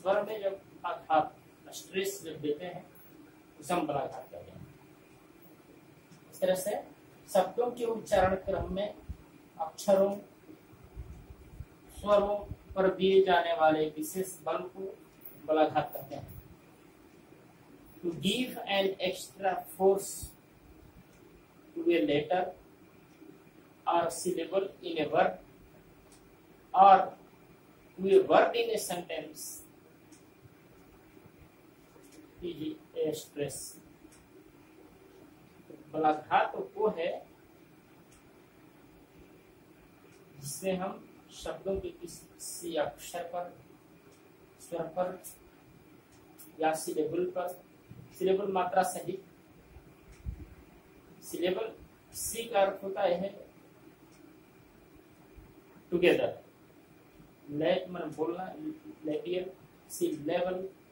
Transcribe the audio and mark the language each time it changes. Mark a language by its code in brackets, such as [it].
[hi] स्वर में जब आघात, स्ट्रेस जब देते हैं, उसे हम बलाघात कहते हैं। इस तरह से शब्दों के उच्चारण क्रम में अक्षरों, स्वरों पर दिए जाने वाले विशेष बल को बलाघात कहते हैं। [en] To give an extra force to a letter or syllable in a word or to a word in a sentence is a stress. [hi] बलाघात वो है जिसमें हम शब्दों के किसी अक्षर पर, स्वर पर या सिलेबल पर, सिलेबल मात्रा सहित, सिलेबल सी का अर्थ होता है टुगेदर, मन बोलना, लेबियल, सी लेवल।